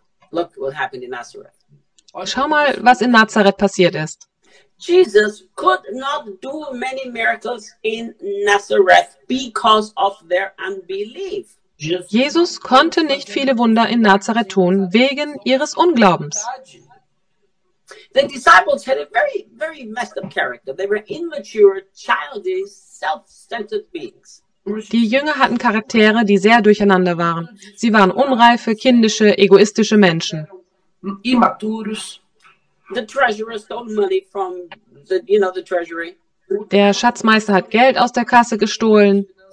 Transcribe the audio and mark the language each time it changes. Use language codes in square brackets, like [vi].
[en] Look what happened in Nazareth. [de] Schau mal, was in Nazareth passiert ist. [en] Jesus could not do many miracles in Nazareth because of their unbelief. [de] Jesus konnte nicht viele Wunder in Nazareth tun wegen ihres Unglaubens. [en] The disciples had a very, very messed up character. They were immature, childish, self-centered beings. [de] Die Jünger hatten Charaktere, die sehr durcheinander waren. Sie waren unreife, kindische, egoistische Menschen. Immaturs. [en] The treasurer stole money from the, you know, the treasury. [de] Der Schatzmeister hat Geld aus der Kasse gestohlen.